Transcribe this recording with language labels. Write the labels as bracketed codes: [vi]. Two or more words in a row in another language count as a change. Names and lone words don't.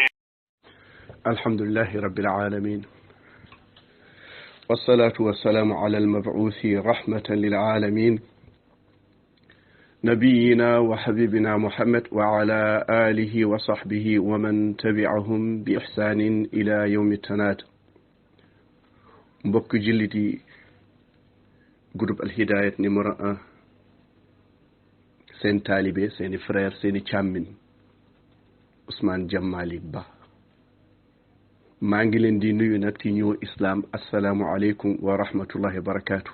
[ar] الحمد لله رب العالمين، والصلاة والسلام على المبعوث رحمة للعالمين نبينا وحبيبنا محمد وعلى آله وصحبه ومن تبعهم بإحسان إلى يوم التناد. [wo] mbokk jullit yi groupe Al Hidayat numéro 1 seen taalibe seeni frère seeni càmmin Ousmane Jam Malick Ba maa ngi leen di nuyu nag ci ñëw islam [ar] السلام عليكم ورحمة الله وبركاته.